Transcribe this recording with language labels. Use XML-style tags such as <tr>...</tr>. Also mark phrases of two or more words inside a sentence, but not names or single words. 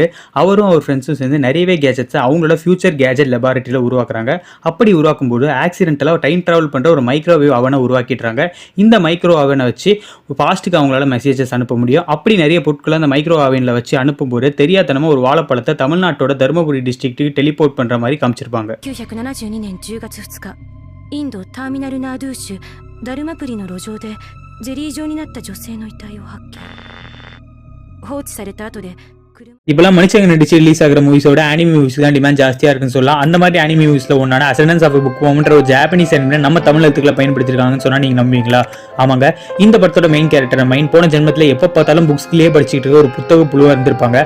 <ta>அவரும் அவர் ஃப்ரெண்ட்ஸும் சேர்ந்து நிறையவே கேஜெட்ஸை அவங்களோட ஃபியூச்சர் கேஜெட் லெபார்ட்டரியில் உருவாக்குறாங்க. அப்படி உருவாக்கும்போது</ta> <en>accidentally time travel</en> <ta>பண்ணுற ஒரு</ta> <en>microwave oven</en> <ta>உருவாக்கிட்டுறாங்க. இந்த</ta> <en>micro oven</en> <ta>வச்சு பாஸ்ட்டுக்கு அவங்களால மெசேஜஸ் அனுப்ப முடியும். அப்படி நிறைய பொருட்களை அந்த</ta> <en>micro oven</en> <ta>வச்சு அனுப்பும்போது தெரியாதனமா ஒரு வாழைப்பழத்தை தமிழ்நாட்டோட தருமபுரி</ta> <en>district teleport</en> <ta>பண்ற மாதிரி காமிச்சிருப்பாங்க.</ta> <ja>1972 年10月2日、インドターミナルナードゥー州ダルマプリの路上でゼリー状になった女性の遺体を発見。放置された後で</ja> <ta>இப்போலாம் மனுஷங்க நடிச்சு ரிலீஸ் ஆகிற</ta> <en>movies anime movies</en> <ta>தான் டிமாண்ட் ஜாஸ்தியாக இருக்குன்னு சொல்லலாம். அந்த மாதிரி</ta> <en>anime movies</en> <ta>ஒன்றான அசண்டன்ஸ் ஆஃப் புக் வாம்ன்ற ஒரு</ta> <en>Japanese anime</en> <ta>நம்ம தமிழ் எழுத்துக்களை பயன்படுத்திருக்காங்கன்னு சொன்னால் நீங்கள் நம்புவீங்களா? ஆமாங்க, இந்த படத்தோட</ta> <en>main character</en> <ta>மைண்ட் போன ஜென்மத்தில் எப்போ பார்த்தாலும் புக்ஸ்லேயே படிச்சுட்டு இருக்க ஒரு புத்தக புழுவாக இருந்திருப்பாங்க.</ta>